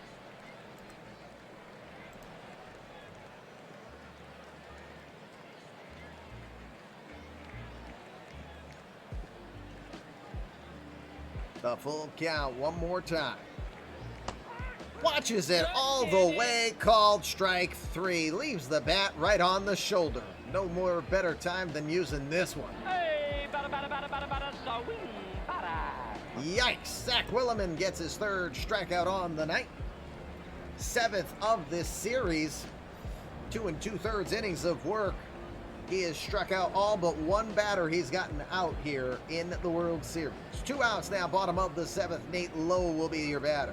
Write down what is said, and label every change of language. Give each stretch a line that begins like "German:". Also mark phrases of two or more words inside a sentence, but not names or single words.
English: The full count one more time. Watches it all the way, called strike 3. Leaves the bat right on the shoulder. No more better time than using this one. Hey, bada, bada, bada, bada, bada, swing, bada. Yikes! Zach Williman gets his 3rd strikeout on the night. 7th of this series. 2 2/3 innings of work. He has struck out all but one batter he's gotten out here in the World Series. 2 outs now, bottom of the 7th. Nate Lowe will be your batter.